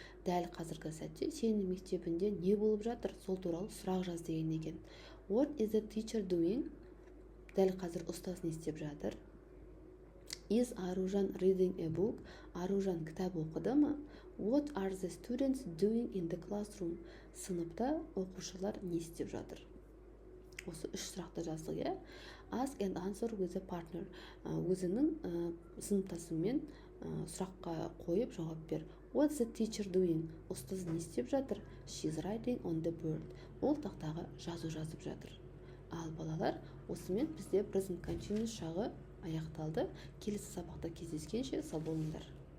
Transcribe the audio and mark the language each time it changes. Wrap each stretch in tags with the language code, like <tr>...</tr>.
<kk>Дәл қазіргі сәтте сенің мектебінде не болып жатыр? Сол туралы сұрақ жаз деген екен.</kk> <en>What is the teacher doing?</en> <kk>Дәл қазір ұстаз не істеп жатыр?</kk> <en>Is Аружан reading a book?</en> <kk>Аружан кітап оқыды ма?</kk> <en>What are the students doing in the classroom?</en> <kk>Сыныпта оқушылар не істеп жатыр? Осы үш сұрақты жаздық, Ask and answer with a partner. Өзінің сыныптасымен сұраққа қойып жауап бер.</kk> <en>What's the teacher doing?</en> <kk>Ұстаз не істеп жатыр?</kk> <en>She's writing on the board.</en> <kk>Ол тақтаға жазу жазып жатыр. Ал балалар, осымен бізде present continuous шағы аяқталды. Келесі сабақта кездескенше сау болыңдар.</kk>